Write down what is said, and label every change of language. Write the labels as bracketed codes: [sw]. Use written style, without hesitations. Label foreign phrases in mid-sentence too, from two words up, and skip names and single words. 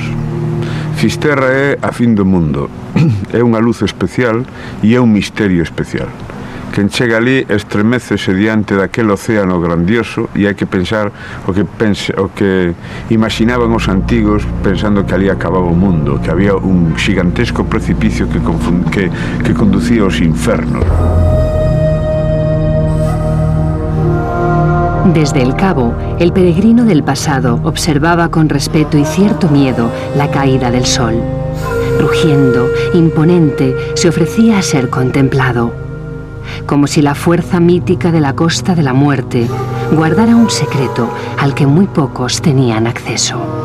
[gl] Fisterra é a fin do mundo. É unha luz especial e é un misterio especial. Quen chega ali estremecese diante daquele océano grandioso e hai que pensar o que imaginaban os antigos pensando que ali acababa o mundo, que había un xigantesco precipicio que conducía aos infernos. [es] Desde el cabo, el peregrino del pasado observaba con respeto y cierto miedo la caída del sol. Rugiendo, imponente, se ofrecía a ser contemplado, como si la fuerza mítica de la costa de la muerte guardara un secreto al que muy pocos tenían acceso.